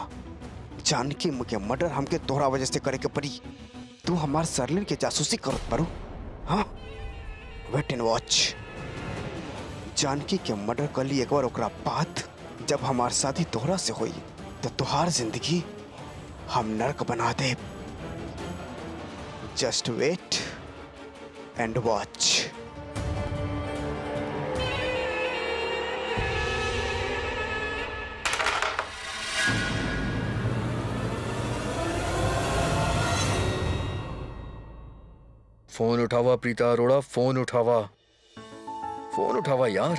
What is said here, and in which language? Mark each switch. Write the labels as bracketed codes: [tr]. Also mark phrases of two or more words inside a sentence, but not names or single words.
[bho] जानकी के मर्डर हमके तोहरा वजह से करे के पड़ी। तू हमार सरलिन के जासूसी करत पारू। [en] हाँ wait and watch. [bho] जानकी के मर्डर कर ली एक बार ओकरा बाद जब हमार शादी तोहरा से हुई तो तुहार जिंदगी हम नरक बना दे। [en] just wait and watch. [bho] फोन उठावा प्रीता अरोड़ा, फोन उठावा, फोन उठावा यार।